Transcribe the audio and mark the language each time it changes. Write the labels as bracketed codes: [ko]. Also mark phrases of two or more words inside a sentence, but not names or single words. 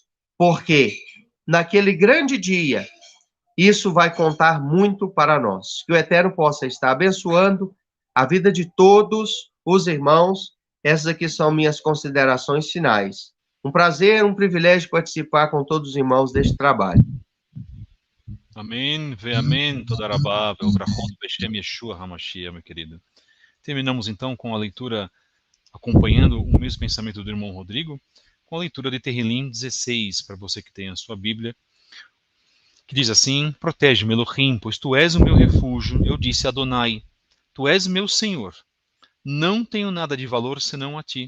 [pt] Porque naquele grande dia, isso vai contar muito para nós. Que o Eterno possa estar abençoando a vida de todos os irmãos. Essas aqui são minhas considerações finais. Um prazer, um privilégio participar com todos os irmãos deste trabalho. [he] אמן ואמן, תודה רבה, ולברכות, בשם ישוע המשיח, [pt] meu querido. Terminamos então com a leitura, acompanhando o mesmo pensamento do irmão Rodrigo, com a leitura de Terrilim 16, para você que tem a sua Bíblia, que diz assim: Protege-me, Elohim, pois tu és o meu refúgio. Eu disse a Adonai, tu és meu Senhor. Não tenho nada de valor senão a ti.